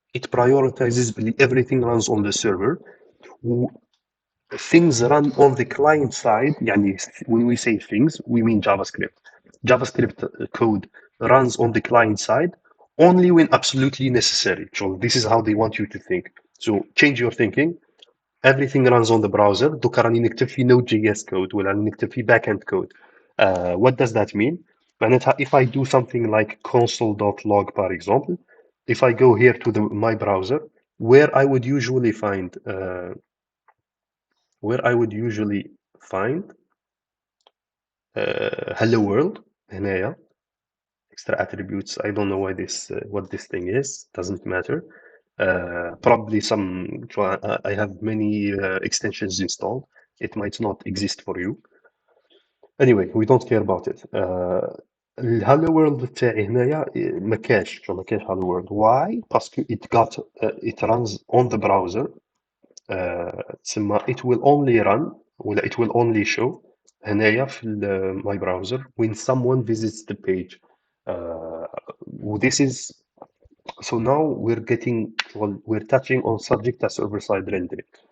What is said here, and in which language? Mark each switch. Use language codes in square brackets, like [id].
[en] It prioritizes everything runs on the server. Things run on the client side. When we say things, we mean JavaScript. JavaScript code runs on the client side only when absolutely necessary. So this is how they want you to think. So change your thinking. Everything runs on the browser. [ar] دوكا راني نكتب في Node.js code ولا راني نكتب في backend code. [en] What does that mean? [ar] معناتها [en] if I do something like console.log, for example, if I go here to my browser, where I would usually find hello world [ar] هنايا [en] extra attributes. I don't know why what this thing is, doesn't matter. Probably I have many extensions installed. It might not exist for you. Anyway, we don't care about it. [ar] الهالو وورلد تاعي هنايا ما كاش هالو وورلد. [en] Why? [ar] باسكو [en] it runs on the browser. [ar] تسمى [en] it will only run [ar] ولا [en] it will only show [ar] هنايا في [en] my browser when someone visits the page. This is so now we're touching on subject as server-side rendering.